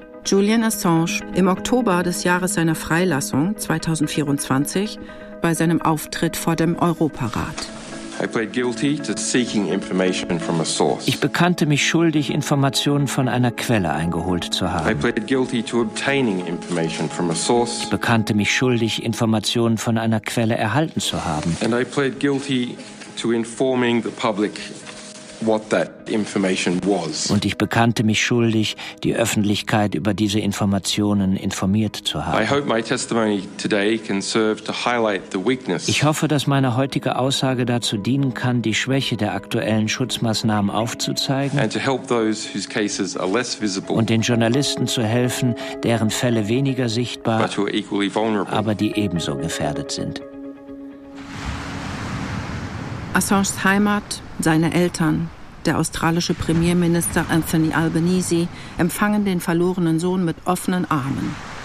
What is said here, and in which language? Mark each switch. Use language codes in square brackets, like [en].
[de] Julian Assange im Oktober des Jahres seiner Freilassung 2024 bei seinem Auftritt vor dem Europarat. [en] I pled guilty to seeking information from a source. [de] Ich bekannte mich schuldig, Informationen von einer Quelle eingeholt zu haben. [en] I pled guilty to obtaining information from a source. [de] Ich bekannte mich schuldig, Informationen von einer Quelle erhalten zu haben. [en] And I pled guilty to informing the public what that information was. [de] Und ich bekannte mich schuldig, die Öffentlichkeit über diese Informationen informiert zu haben. [en] I hope my testimony today can serve to highlight the weakness. [de] Ich hoffe, dass meine heutige Aussage dazu dienen kann, die Schwäche der aktuellen Schutzmaßnahmen aufzuzeigen. [en] And to help those whose cases are less visible. [de] Und den Journalisten zu helfen, deren Fälle weniger sichtbar, [en] but who are equally vulnerable. [de] Aber die ebenso gefährdet sind. Assanges Heimat, seine Eltern, der australische Premierminister Anthony Albanese empfangen den verlorenen Sohn mit offenen Armen.